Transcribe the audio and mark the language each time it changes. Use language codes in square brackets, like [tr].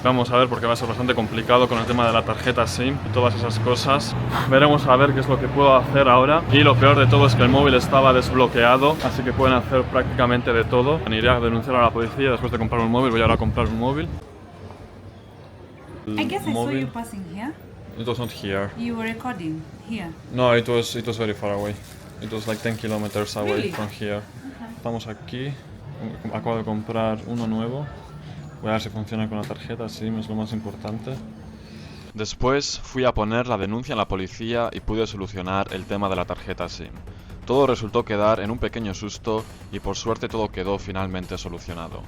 [es] Vamos a ver, porque va a ser bastante complicado con el tema de la tarjeta SIM y todas esas cosas. Veremos a ver qué es lo que puedo hacer ahora. Y lo peor de todo es que el móvil estaba desbloqueado, así que pueden hacer prácticamente de todo. Iré a denunciar a la policía después de comprar un móvil. Voy ahora a comprar un móvil. [en] I guess I saw you passing here. It was not here. You were recording here. No, it was very far away. It was like 10 kilometers away Really? from here. [es] Estamos aquí. Acabo de comprar uno nuevo. Voy a ver si funciona con la tarjeta, sí, es lo más importante. Después fui a poner la denuncia en la policía y pude solucionar el tema de la tarjeta SIM. Todo resultó quedar en un pequeño susto y por suerte todo quedó finalmente solucionado.